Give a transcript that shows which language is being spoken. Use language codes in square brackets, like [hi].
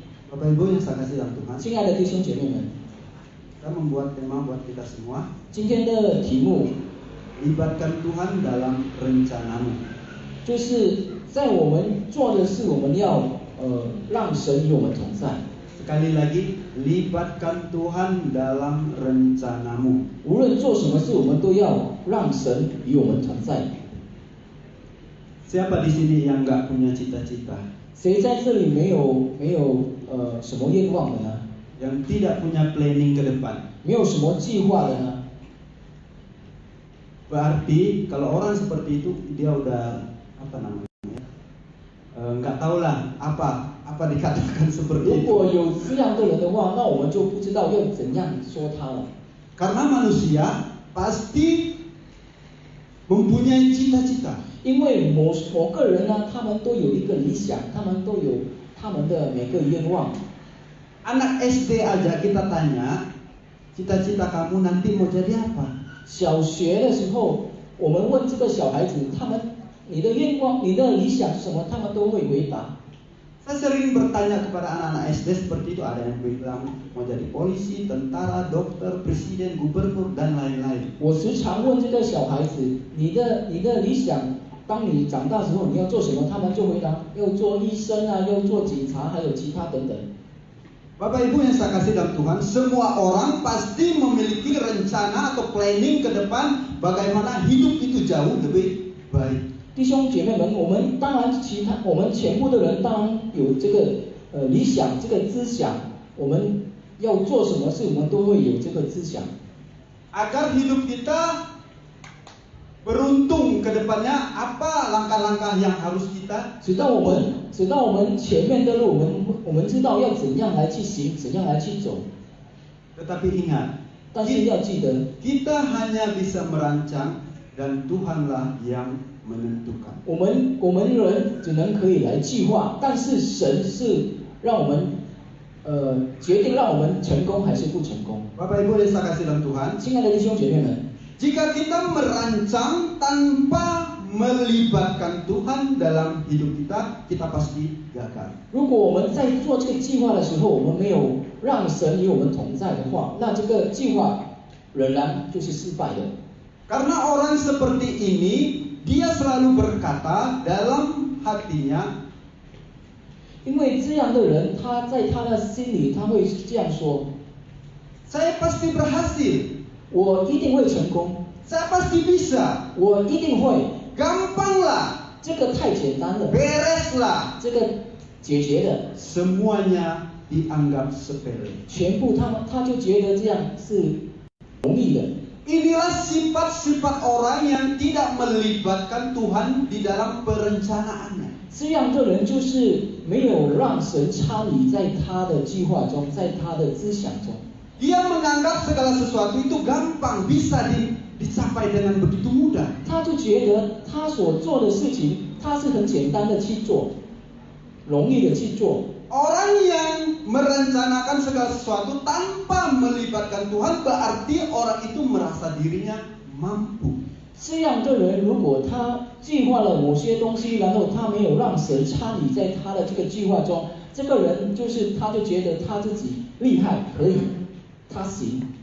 [id] Bapak Ibu yang saya kasih dalam Tuhan, [zh] 亲爱的弟兄姐妹们， [id] kita membuat tema buat kita semua. [zh] 今天的题目 [id] Libatkan Tuhan dalam rencanamu. [zh] 就是在我们做的事，我们要让神与我们同在。 [id] Sekali lagi, libatkan Tuhan dalam rencanamu. [zh] 无论做什么事，我们都要让神与我们同在。 [id] Siapa di sini yang nggak punya cita-cita? [zh] 谁在这里没有什么愿望的呢？ [id] Yang tidak punya planning ke depan? [zh] 没有什么计划的呢？ [id] Berarti kalau orang seperti itu dia udah apa namanya? Nggak tahu lah apa dikatakan [zh] 如 [id] seperti itu. [zh] 果有这样的人的话，那我们就不知道要怎样说他了。 [id] Karena manusia pasti mempunyai cita-cita. [zh] 因为某个人呢，他们都有一个理想，他们都有他们的每个愿望。 [id] Anak SD aja kita tanya, cita-cita kamu nanti mau jadi apa? [zh] 小学的时候，我们问这个小孩子，你的愿望、你的理想是什么，他们都会回答。 [id] Saya sering bertanya kepada anak-anak SD seperti itu, ada yang bilang mau jadi polisi, tentara, dokter, presiden, gubernur dan lain-lain. [zh] 我时常问这个小孩子，你的理想，当你长大时候你要做什么？他们就回答，要做医生啊，要做警察，还有其他等等。 [id] Bapak Ibu yang saya kasih dalam Tuhan, semua orang pasti memiliki rencana atau planning ke depan bagaimana hidup itu jauh lebih baik. [zh] 弟兄姐妹们，我们当然我们全部的人当然有这个理想，这个思想，我们要做什么事，我们都会有这个思想。 [id] Agar hidup kita beruntung ke depannya, apa langkah-langkah yang harus kita [zh] 直到我们前面的路，我们知道要怎样来去行，怎样来去走。 [id] Tetapi ingat, [zh] 但是要记得， [id] kita hanya bisa merancang dan Tuhanlah yang menentukan. [zh] 我们人只能可以来计划，但是神是让我们决定让我们成功还是不成功。 [id] Bapak Ibu yang saya kasih dalam Tuhan, [zh] 亲爱的弟兄姐妹们， [id] jika kita merancang tanpa melibatkan Tuhan dalam hidup kita, kita pasti gagal. [zh] 如果我们在做这个计划的时候，我们没有让神与我们同在的话，那这个计划仍然就是失败的。 [id] Karena orang seperti ini, dia selalu berkata dalam hatinya, [zh] 因为这样的人，他在他的心里他会这样说： [id] saya pasti berhasil, [zh] 我一定会成功， [id] saya pasti bisa, [zh] 我一定会， [id] gampang lah, [zh] 这个太简单了， [id] beres lah. [zh] 这个解决的， [id] Semuanya dianggap sepele. [zh] 全部他就觉得这样是容易的。 [id] Inilah sifat-sifat orang yang tidak melibatkan Tuhan di dalam perencanaannya. [zh] 这样的人就是没有让神参与在他的计划中，在他的思想中。 [id] Dia menganggap segala sesuatu itu gampang, bisa dicapai dengan begitu mudah. [zh] 他就觉得他所做的事情，他是很简单的去做，容易的去做。 [id] Orang yang merencanakan segala sesuatu tanpa melibatkan Tuhan berarti orang itu merasa dirinya mampu. [zh] 这样的人，如果他计划了某些东西，然后他没有让神参与在他的这个计划中，这个人他就觉得他自己厉害，可以，他行。